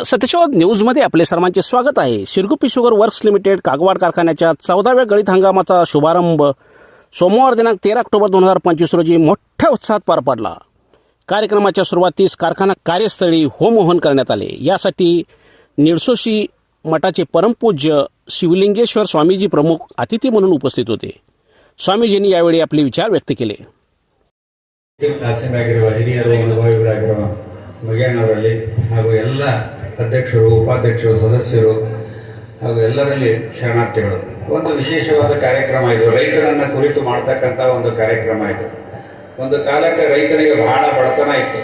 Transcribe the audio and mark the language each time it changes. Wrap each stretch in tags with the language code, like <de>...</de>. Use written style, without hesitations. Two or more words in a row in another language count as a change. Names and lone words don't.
<mr>सत्यशोध न्यूजमध्ये आपले सर्वांचे स्वागत आहे. शिरगुप्पी शुगर वर्क्स लिमिटेड कागवाड कारखान्याच्या 14व्या गळीत हंगामाचा शुभारंभ सोमवार दिनांक 13 ऑक्टोबर 2025 रोजी मोठ्या उत्साहात पार पडला. कार्यक्रमाच्या सुरुवातीस कारखाना कार्यस्थळी होमहवन करण्यात आले. यासाठी निळसोशी मठाचे परमपूज्य शिवलिंगेश्वर स्वामीजी प्रमुख अतिथी म्हणून उपस्थित होते. स्वामीजींनी यावेळी आपले विचार व्यक्त केले.</mr> <kn>ಮಗೇಣವರಲ್ಲಿ ಹಾಗೂ ಎಲ್ಲ ಅಧ್ಯಕ್ಷರು ಉಪಾಧ್ಯಕ್ಷರು ಸದಸ್ಯರು ಹಾಗೂ ಎಲ್ಲರಲ್ಲಿ ಶರಣಾರ್ಥಿಗಳು. ಒಂದು ವಿಶೇಷವಾದ ಕಾರ್ಯಕ್ರಮ ಇದು. ರೈತರನ್ನು ಕುರಿತು ಮಾಡ್ತಕ್ಕಂಥ ಒಂದು ಕಾರ್ಯಕ್ರಮ ಇದು. ಒಂದು ಕಾಲಕ್ಕೆ ರೈತರಿಗೆ ಬಹಳ ಬಡತನ ಇತ್ತು.</kn>